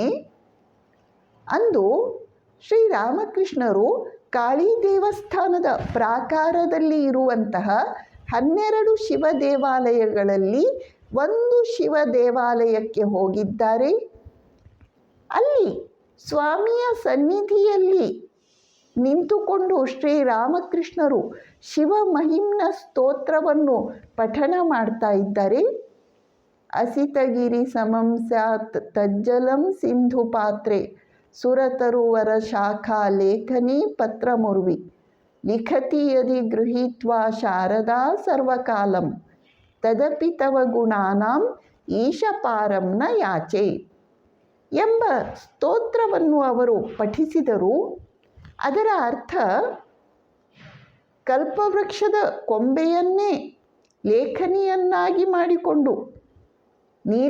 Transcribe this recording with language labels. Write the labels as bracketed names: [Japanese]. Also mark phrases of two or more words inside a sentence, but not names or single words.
[Kannada] ಅಂದು ಶ್ರೀರಾಮಕೃಷ್ಣರು ಕಾಳಿ ದೇವಸ್ಥಾನದ ಪ್ರಾಕಾರದಲ್ಲಿ ಇರುವಂತಹ 12 ಶಿವ ದೇವಾಲಯಗಳಲ್ಲಿ ಒಂದು ಶಿವ ದೇವಾಲಯಕ್ಕೆ ಹೋಗಿದ್ದಾರೆ. ಅಲ್ಲಿ ಸ್ವಾಮಿಯ ಸನ್ನಿಧಿಯಲ್ಲಿ ನಿಂತುಕೊಂಡು ಶ್ರೀರಾಮಕೃಷ್ಣರು ಶಿವ ಮಹಿಮ್ನ ಸ್ತೋತ್ರವನ್ನು ಪಠಣ ಮಾಡ್ತಾ ಇದ್ದಾರೆ. [Sanskrit] ಅಸಿತಗಿರಿ ಸಮಂ ಸ್ಯಾತ್ ತಜ್ಜಲಂ ಸಿಂಧು ಪಾತ್ರೆ ಸುರತರುವರ ಶಾಖಾ ಲೇಖನಿ ಪತ್ರಮುರ್ವಿ ಲಿಖತಿ ಯದಿ ಗೃಹೀತ್ವಾ ಶಾರದಾ ಸರ್ವಕಾಲಂ ತದಪಿ ತವ ಗುಣಾನಾಂ ಈಶಪಾರಂ ನ ಯಾಚೆ [Kannada] ಎಂಬ ಸ್ತೋತ್ರವನ್ನು ಅವರು ಪಠಿಸಿದರು. ಅದರ ಅರ್ಥ, ಕಲ್ಪವೃಕ್ಷದ ಕೊಂಬೆಯನ್ನೇ ಲೇಖನಿಯನ್ನಾಗಿ ಮಾಡಿಕೊಂಡು, ನೀಲ